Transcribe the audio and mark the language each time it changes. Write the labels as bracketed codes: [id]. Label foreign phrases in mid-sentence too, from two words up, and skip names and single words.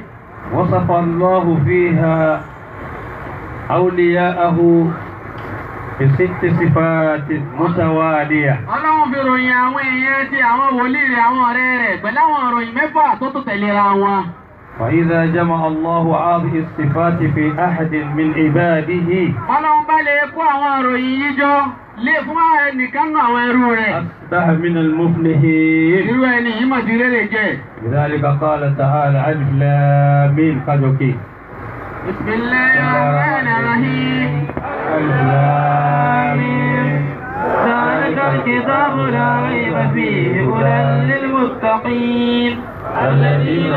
[ar] وصف الله فيها أولياءه بست صفات متوالية. [yo] Ọlọ́run fi ròyìn àwọn èèyàn tí àwọn wòlíì rẹ̀ àwọn ọ̀rẹ́ rẹ̀ pẹ̀lú àwọn ìròyìn mẹ́fà tó tó tẹ̀léra wọn. [ar] وإذا جمع الله هذه الصفات في أحد من عباده [yo] Ọlọ́run bá lè kó àwọn ìròyìn yìí jọ lé fún ẹnìkan náà àwọn ẹrú rẹ̀. [ar] أصبح من المفلحين. [yo] Irú ẹni yìí mà ti rere jẹ́. [ar] لذلك قال تعالى ألف لام ميم قدوكي. بسم الله الرحمن الرحيم. ألف لام ميم. ذلك الكتاب لا ريب فيه هدى للمتقين الذين